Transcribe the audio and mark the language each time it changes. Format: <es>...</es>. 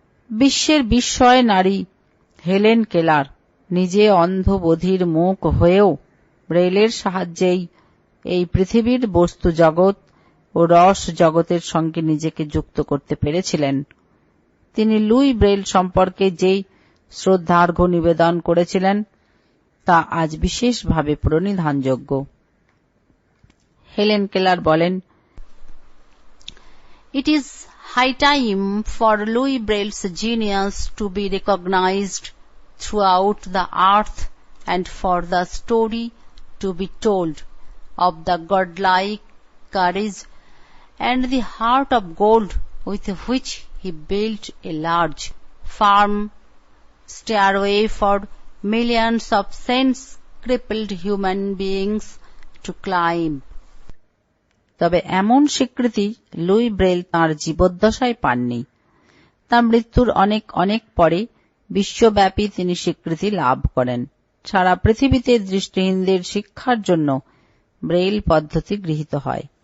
<bn>বিশ্বের বিস্ময় নারী হেলেন কেলার নিজে অন্ধ বধির মুখ হয়েও ব্রেইলের সাহায্যেই এই পৃথিবীর বস্তু জগৎ ও রস জগতের সঙ্গে নিজেকে যুক্ত করতে পেরেছিলেন। তিনি লুই ব্রেইল সম্পর্কে যেই শ্রদ্ধার্ঘ্য নিবেদন করেছিলেন তা আজ বিশেষভাবে প্রণিধানযোগ্য। হেলেন কেলার বলেন,</bn> <en>"It is high time for Louis Braille's genius to be recognized throughout the earth and for the story to be told of the godlike courage and the heart of gold with which he built a large, firm stairway for millions of sense-crippled human beings to climb."</en> <bn>তবে এমন স্বীকৃতি Luis Braille তাঁর জীবদ্দশায় পাননি। তাঁর মৃত্যুর অনেক অনেক পরে বিশ্বব্যাপী তিনি স্বীকৃতি লাভ করেন। সারা পৃথিবীতে দৃষ্টিহীনদের শিক্ষার জন্য ব্রেইল পদ্ধতি গৃহীত হয়।</bn>